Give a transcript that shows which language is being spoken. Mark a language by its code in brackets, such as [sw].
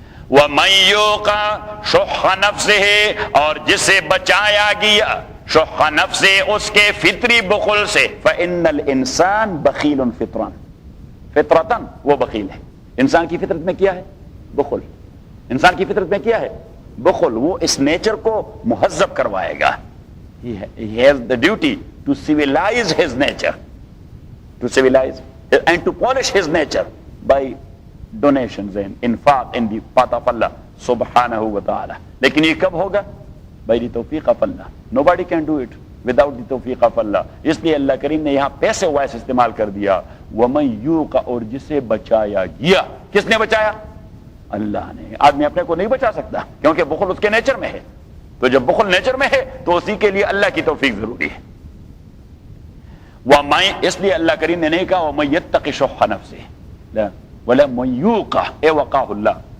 [ar] ومن یوق شح نفسه [ur] اور جسے بچایا گیا شح نفس اس کے فطری بخل سے. [ar] فإن الانسان بخیل فطران فطرتن [ur] وہ بخیل ہے. انسان کی فطرت میں کیا ہے؟ بخل. انسان کی فطرت میں کیا ہے؟ بخل. وہ اس نیچر کو مہذب کروائے گا. [en] He has the duty to civilize his nature, to civilize and to polish his nature by donations and infaq in the path of Allah subhanahu wa ta'ala. [ur] لیکن یہ کب ہوگا؟ [en] by the توفیق of Allah. Nobody can do it without the توفیق of Allah. [ur] اس لیے اللہ کریم نے یہاں پیسے وائس استعمال کر دیا. [ar] وَمَن يُوقَ [ur] اور جسے بچایا گیا. کس نے بچایا؟ اللہ نے. آدمی اپنے کو نہیں بچا سکتا کیونکہ بخل اس کے نیچر میں ہے. تو جب بخل نیچر میں ہے تو اسی کے لیے اللہ کی توفیق ضروری ہے. وَمَن اس لیے اللہ کریم نے نہیں کہا [ar] وَمَن يَتَّقِ شُحَّ نَفْسِهِ لا وَلَمَن يُوقَ اے وقاہ اللہ.